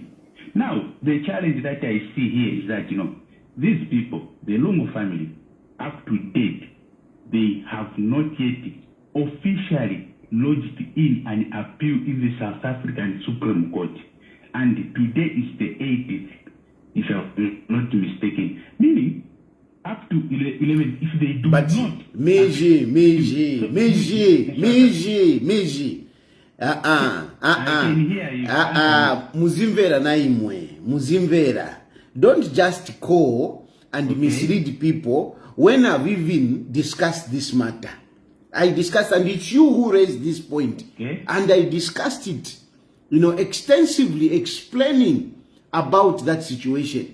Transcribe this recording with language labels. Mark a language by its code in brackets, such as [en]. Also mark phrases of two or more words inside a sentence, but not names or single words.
[en] Now, the challenge that I see here is that, these people, the Lungu family, up to date, they have not yet officially lodged in an appeal in the South African Supreme Court. And today is the 80th, if I'm not mistaken. Meaning, up to 11, if they do but not... Meji. [ny] Muzimvera na imwe. Muzimvera. [en] Don't just call and mislead people when I've even discussed this matter. I discussed, and it's you who raised this point. Okay. And I discussed it, extensively explaining about that situation.